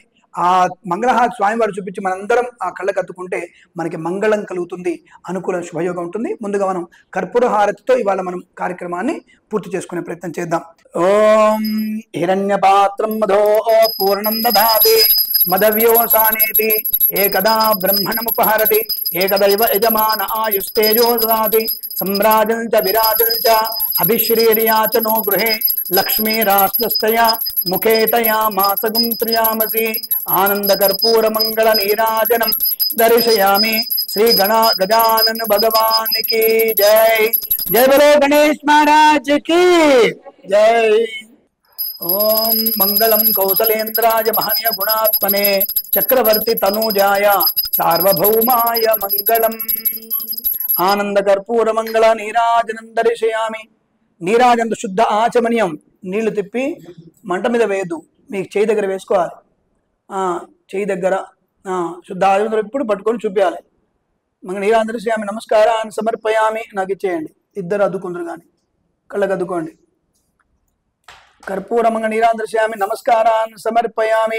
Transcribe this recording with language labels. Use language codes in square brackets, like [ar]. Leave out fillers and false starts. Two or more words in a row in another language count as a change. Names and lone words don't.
[te] ఆ మంగళహారతి స్వామివారు చూపించి మనందరం ఆ కళ్ళకు అత్తుకుంటే మనకి మంగళం కలుగుతుంది, అనుకూల శుభయోగం ఉంటుంది. ముందుగా మనం కర్పూర హారతితో ఇవాళ మనం కార్యక్రమాన్ని పూర్తి చేసుకునే ప్రయత్నం చేద్దాం. [sa] ఓం హిరణ్యపాత్రం మధో పూర్ణం దదాతి మదవ్యోసానేతి ఏకదా బ్రహ్మణముపహరతి ఏకదైవ యజమాన ఆయుస్తేజో దదాతి सम्राजं च विराजं च अभिश्रीर्या च नो गृहे लक्ष्मीराष्ट्रस्तया मुखेतया मासगं त्रियामसि आनन्दकर्पूरमङ्गलनीराजनं दर्शयामि। [hi] श्री गजानन भगवान की जय। जय बोलो गणेश महाराज की जय। [sa] ओम मंगलम कौसलेन्द्राय महनीय गुणात्मने चक्रवर्ती तनूजाय सार्वभौमाय मंगलम। आनंद कर्पूर मंगल नीराजनं दर्शयामि। నీరాజంత శుద్ధ ఆచమనీయం. [te] నీళ్లు తిప్పి మంట మీద వేయద్దు, మీకు చేయి దగ్గర వేసుకోవాలి. చేయి దగ్గర శుద్ధ ఆచమనం ఎప్పుడు పట్టుకొని చూపించాలి. [sa] మంగళ నీరాజనం దర్శయామి, నమస్కారాన్ని సమర్పయామి. [te] నాకు ఇచ్చేయండి. ఇద్దరు అద్దుకుందరు కానీ కళ్ళకు అద్దుకోండి. [sa] కర్పూర మంగళ నీరాజనం దర్శయామి, నమస్కారాన్ని సమర్పయామి.